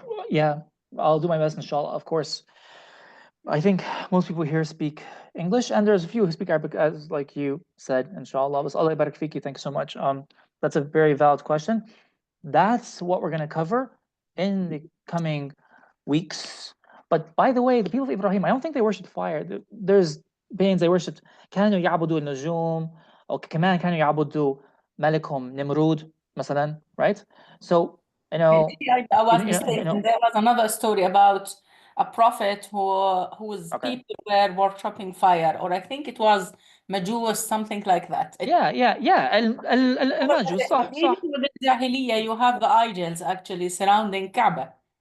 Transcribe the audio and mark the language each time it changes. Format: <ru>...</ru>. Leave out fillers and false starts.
<en>Yeah, I'll do my best, inshallah. Of course, I think most people here speak English, and there's a few who speak Arabic, as like you said, inshallah.</en> <ar>Allah yabarak fiki.</ar> <en>Thank you so much. That's a very valid question. That's what we're going to cover in the coming weeks. But by the way, the people of Ibrahim, I don't think they worshipped fire. There's beings they worshipped.</en> <ar>كانوا يعبدوا النجوم أو كمان كانوا يعبدوا ملكهم نمرود مثلا, right?</ar> <en>So I was mistaken. There was another story about a prophet whose people were worshipping fire, or I think it was Majus, something like that.</en> <ar>Yeah. المجوس صح.</ar> <en>With the Jahiliyyah, you have the idols actually surrounding Kaaba.</en>